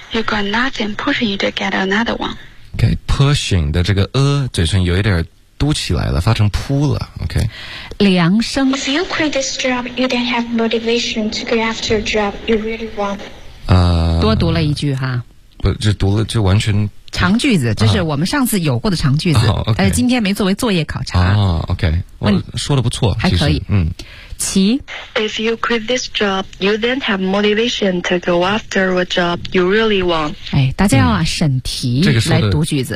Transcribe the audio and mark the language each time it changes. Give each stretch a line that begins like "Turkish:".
English: you got nothing pushing you to get another one。
Chinese: OK，pushing 的这个嘴唇有一点嘟起来了，发成扑了。OK。梁生
English: ，If you quit this job, you then have motivation to go after a job you really want。
Chinese: 多读了一句哈，不，就读了，就完全长句子，就是我们上次有过的长句子，但、是今天没作为作业考察。 OK， 我说的不错，还可以。嗯，其
English: If you quit this job, you then have motivation to go after a job you really want。
Chinese: 哎，大家要啊审题来读句子，